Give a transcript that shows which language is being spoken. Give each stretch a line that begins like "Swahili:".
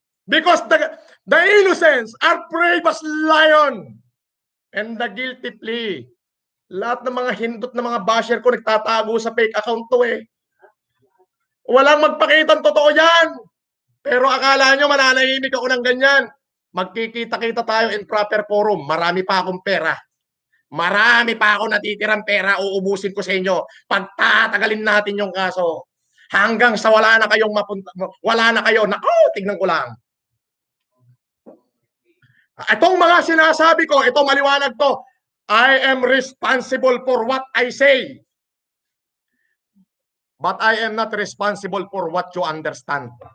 English: Because the innocents are brave as lion and the guilty plea.
Filipino: Lahat ng mga hindot na mga basher ko nagtatago sa fake account to eh. Walang magpakitang totoo yan. Pero akala nyo mananahimik ako ng ganyan. Magkikita-kita tayo
English: in proper forum.
Filipino: Marami pa akong pera. Marami pa ako natitirang pera. Uubusin ko sa inyo. Pagtatagalin natin yung kaso. Hanggang sa wala na kayong mapunta. Wala na kayo. Naku, tignan ko lang. Itong mga sinasabi ko, ito maliwanag to.
English: I am responsible for what I say. But I am not responsible for what you understand.